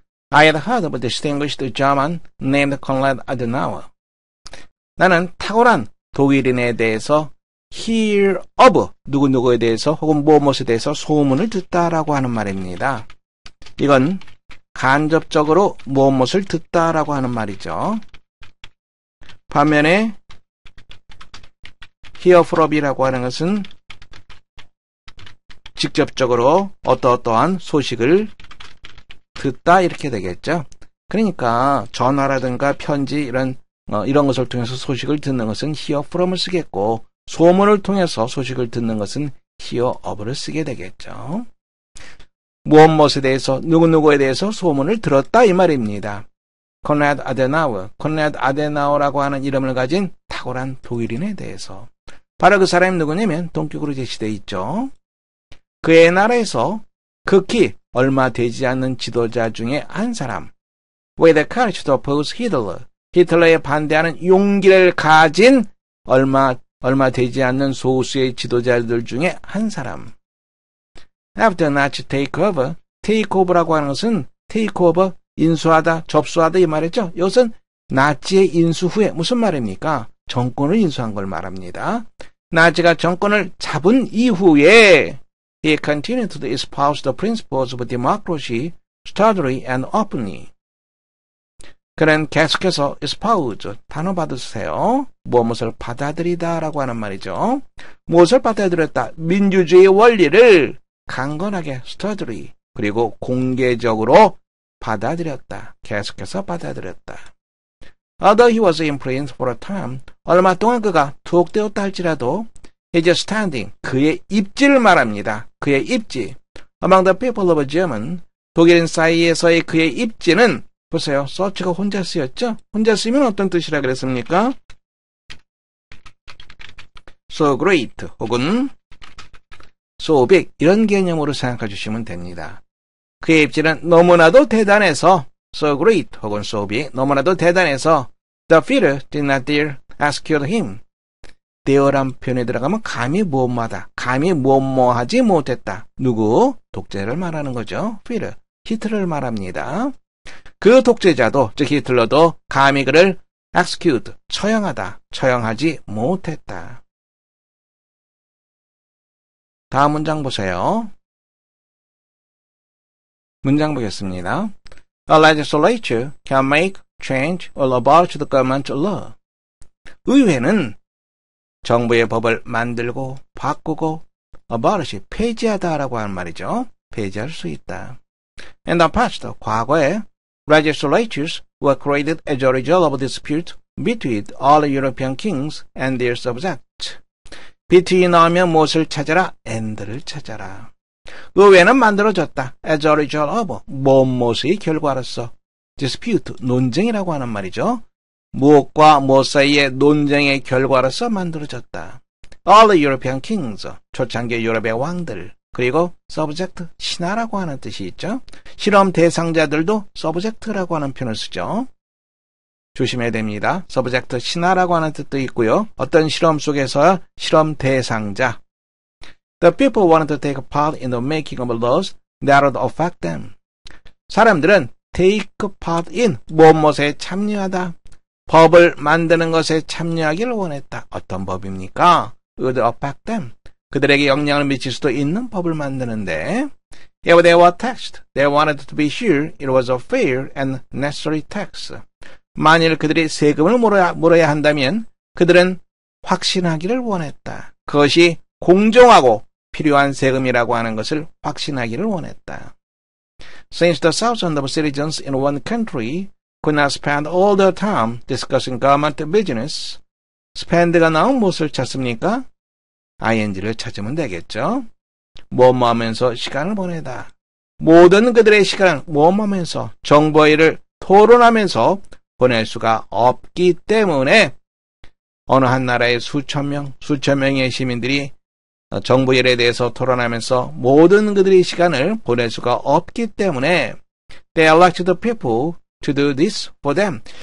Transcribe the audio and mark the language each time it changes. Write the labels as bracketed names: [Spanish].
[English] I had heard of a distinguished German named Konrad Adenauer. [Korean] 나는 탁월한 독일인에 대해서 [English] hear of [Korean] 누구누구에 대해서 혹은 무엇에 대해서 소문을 듣다라고 하는 말입니다. 이건 간접적으로 무엇을 듣다라고 하는 말이죠. 반면에 hear from이라고 하는 것은 직접적으로 어떠한 소식을 듣다 이렇게 되겠죠. 그러니까 전화라든가 편지 이런 것을 통해서 소식을 듣는 것은 hear from을 쓰겠고 소문을 통해서 소식을 듣는 것은 hear of를 쓰게 되겠죠. 무엇에 대해서 누구누구에 대해서 소문을 들었다 이 말입니다. Konrad Adenauer라고 하는 이름을 가진 탁월한 독일인에 대해서. 바로 그 사람이 누구냐면 동격으로 제시되어 있죠. 그의 나라에서 극히 얼마 되지 않는 지도자 중에 한 사람. [English] With the courage to oppose Hitler. [Korean] 히틀러에 반대하는 용기를 가진 얼마 되지 않는 소수의 지도자들 중에 한 사람. [English] After Nazi takeover [Korean] 라고 하는 것은 takeover, 인수하다, 접수하다 이 말이죠. 이것은 나치의 인수 후에 무슨 말입니까? 정권을 인수한 걸 말합니다. 나치가 정권을 잡은 이후에 [English] he continued to espouse the principles of democracy, sturdily and openly. [Korean] 그는 계속해서 espouse, 단어 받으세요. 무엇을 받아들이다라고 하는 말이죠. 무엇을 받아들였다? 민주주의 원리를 강건하게 sturdily, 그리고 공개적으로 받아들였다. 계속해서 받아들였다. [English] Although he was imprisoned for a time, [Korean] 얼마 동안 그가 투옥되었다 할지라도 [English] his standing, [Korean] 그의 입지를 말합니다. 그의 입지. [English] Among the people of German, [Korean] 독일인 사이에서의 그의 입지는 보세요. 서치가 혼자 쓰였죠? 혼자 쓰면 어떤 뜻이라 그랬습니까? [English] So great [Korean] 혹은 [English] so big [Korean] 이런 개념으로 생각해 주시면 됩니다. 그의 입지는 너무나도 대단해서 [English] so great [Korean] 혹은 [English] so big [Korean] 너무나도 대단해서 [English] the Führer did not dare execute him. [Korean] dare란 표현에 들어가면 감히 뭐하지 못했다. 누구? 독재를 말하는 거죠. Führer, 히틀러를 말합니다. 그 독재자도 즉 히틀러도 감히 그를 execute, 처형하지 못했다. 다음 문장 보세요. 문장 보겠습니다. [English] A legislature can make, change, or abolish the government law. [Korean] 의회는 정부의 법을 만들고 바꾸고 abolish, 폐지하다라고 하는 말이죠. 폐지할 수 있다. [English] In the past, [Korean] 과거에 [English] legislatures were created as a result of a dispute between all European kings and their subjects. [Korean] between 나오면 무엇을 찾아라? and를 찾아라. 의회는 만들어졌다. as a result of 무엇의 결과로서 dispute, 논쟁이라고 하는 말이죠. 무엇과 무엇 사이의 논쟁의 결과로서 만들어졌다. All European kings, 초창기 유럽의 왕들, 그리고 subject, 신하라고 하는 뜻이 있죠. 실험 대상자들도 subject라고 하는 표현을 쓰죠. 조심해야 됩니다. subject, 신하라고 하는 뜻도 있고요. 어떤 실험 속에서 실험 대상자. [English] The people wanted to take part in the making of laws that would affect them. [Korean] 사람들은 take part in, 무엇에 참여하다. 법을 만드는 것에 참여하기를 원했다. 어떤 법입니까? [English] would affect them. [Korean] 그들에게 영향을 미칠 수도 있는 법을 만드는데 [English] If they were taxed, they wanted to be sure it was a fair and necessary tax. [Korean] 만일 그들이 세금을 물어야 한다면 그들은 확신하기를 원했다. 그것이 공정하고 필요한 세금이라고 하는 것을 확신하기를 원했다. [English] Since the thousands of citizens in one country could not spend all their time discussing government business, spend가 [Korean] 나온 무엇을 찾습니까? ing를 찾으면 되겠죠. 뭐뭐 하면서 시간을 보내다. 모든 그들의 시간을 뭐뭐 하면서 정보 일을 토론하면서 보낼 수가 없기 때문에 어느 한 나라의 수천 명의 시민들이 정부 일에 대해서 토론하면서 모든 그들의 시간을 보낼 수가 없기 때문에 [English] They elected the people to do this for them.